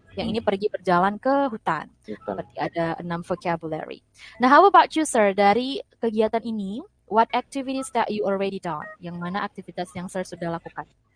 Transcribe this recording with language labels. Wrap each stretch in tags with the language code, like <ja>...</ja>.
<id>Yang ini pergi berjalan ke hutan. Berarti ada 6 vocabulary. Nah,</id> <en>how about you, sir?</en> <id>Dari kegiatan ini,</id> <en>what activities that you already done?</en> <id>Yang mana aktivitas yang sir sudah lakukan?</id>